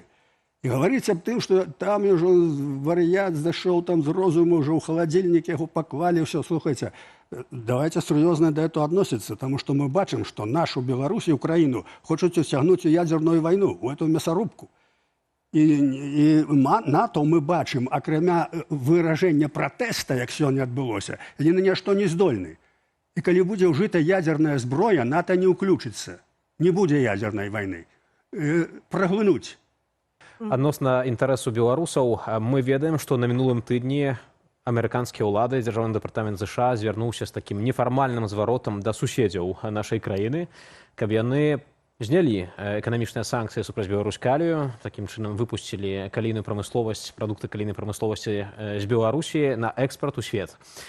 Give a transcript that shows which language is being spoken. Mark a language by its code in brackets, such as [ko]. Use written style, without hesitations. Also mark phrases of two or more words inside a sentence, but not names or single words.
[ru] И говорить об том, что там уже вар'ят зашел, там с розуму уже у холодильника его поклали, все, слушайте, давайте серьезно до этого относиться, потому что мы бачим, что нашу Беларусь и Украину хочут утягнуть в ядерную войну, в эту мясорубку. И НАТО мы бачим, окремя выражения протеста, [be] як сёння адбылося, [ru] они на ничто не здольны. И коли будет ужита ядерная зброя, НАТО не уключится. [be] Не будзе ядерной войны. Праглынуць. Адносна інтарэсу беларусаў, мы ведаем, што на мінулым тыдні амерыканскія ўлады, дзяржаўны дэпартамент ЗША звярнуўся з такім нефармальным зваротам да суседзяў нашай краіны, каб яны знялі эканамічныя санкцыі супраць Беларусь-Калію, такім чынам выпусцілі калійную прамысловасць, прадукты калійнай прамысловасці з Беларусі на экспарт у свет.